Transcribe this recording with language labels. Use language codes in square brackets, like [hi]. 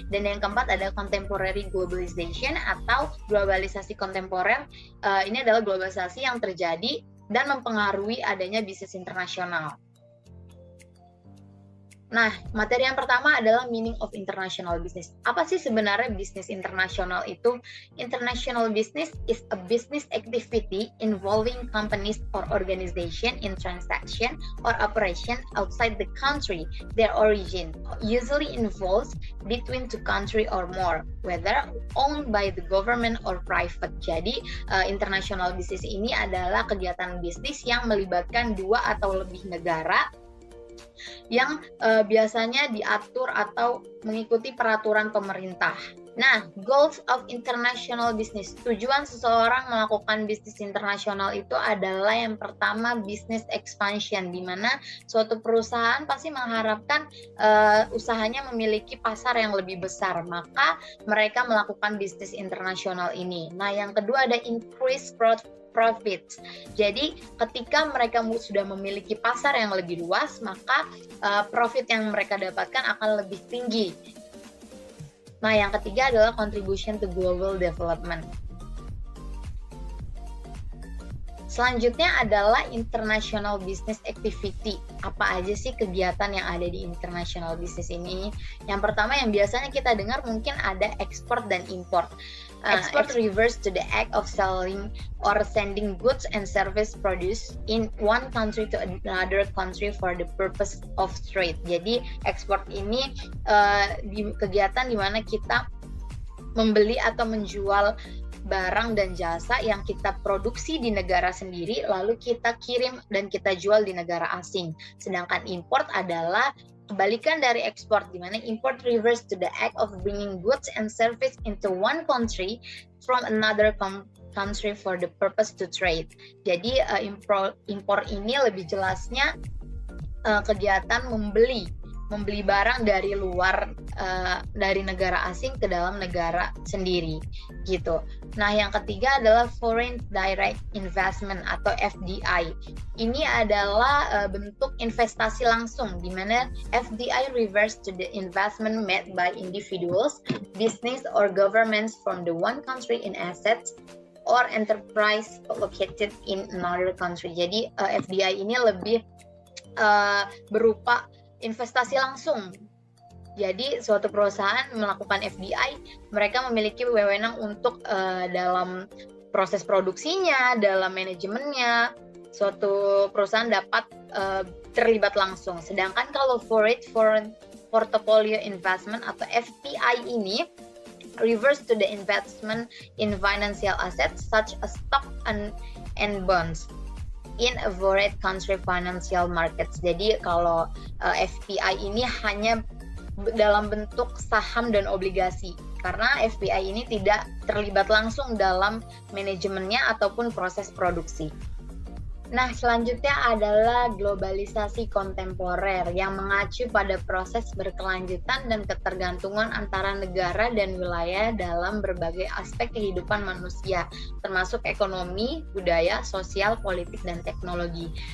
[id] Dan yang keempat ada contemporary globalization atau globalisasi kontemporer. Ini adalah globalisasi yang terjadi dan mempengaruhi adanya bisnis internasional. Nah, materi yang pertama adalah meaning of international business. Apa sih sebenarnya bisnis internasional itu? [en] International business is a business activity involving companies or organization in transaction or operation outside the country. Their origin usually involves between two country or more, whether owned by the government or private. [id] Jadi, international business ini adalah kegiatan bisnis yang melibatkan dua atau lebih negara yang biasanya diatur atau mengikuti peraturan pemerintah. [en] Nah, goals of international business. [id] Tujuan seseorang melakukan bisnis internasional itu adalah yang pertama business expansion, di mana suatu perusahaan pasti mengharapkan usahanya memiliki pasar yang lebih besar, maka mereka melakukan bisnis internasional ini. Nah, yang kedua ada increase profits. Jadi ketika mereka sudah memiliki pasar yang lebih luas, maka profit yang mereka dapatkan akan lebih tinggi. Nah, yang ketiga adalah contribution to global development. [en] Selanjutnya adalah international business activity. [id] Apa aja sih kegiatan yang ada di international business ini? Yang pertama yang biasanya kita dengar mungkin ada ekspor dan import. [en] Export refers to the act of selling or sending goods and service produce in one country to another country for the purpose of trade. [id] Jadi ekspor ini kegiatan di mana kita membeli atau menjual barang dan jasa yang kita produksi di negara sendiri, lalu kita kirim dan kita jual di negara asing. [en] Sedangkan import adalah kebalikan dari ekspor, di mana import refers to the act of bringing goods and service into one country from another country for the purpose to trade. [id] Jadi impor ini lebih jelasnya kegiatan membeli barang dari luar dari negara asing ke dalam negara sendiri gitu. Nah, yang ketiga adalah foreign direct investment atau FDI. [en] Ini adalah bentuk investasi langsung, di mana FDI refers to the investment made by individuals, business or governments from the one country in assets or enterprise located in another country. [id] Jadi FDI ini lebih berupa investasi langsung. Jadi suatu perusahaan melakukan FDI, mereka memiliki wewenang untuk dalam proses produksinya, dalam manajemennya, suatu perusahaan dapat terlibat langsung. [en] Sedangkan kalau foreign portfolio investment atau FPI ini refers to the investment in financial assets such as stock and bonds in a foreign country financial markets. [id] Jadi kalau FPI ini hanya dalam bentuk saham dan obligasi, karena FPI ini tidak terlibat langsung dalam manajemennya ataupun proses produksi. Nah, selanjutnya adalah globalisasi kontemporer yang mengacu pada proses berkelanjutan dan ketergantungan antara negara dan wilayah dalam berbagai aspek kehidupan manusia, termasuk ekonomi, budaya, sosial, politik, dan teknologi.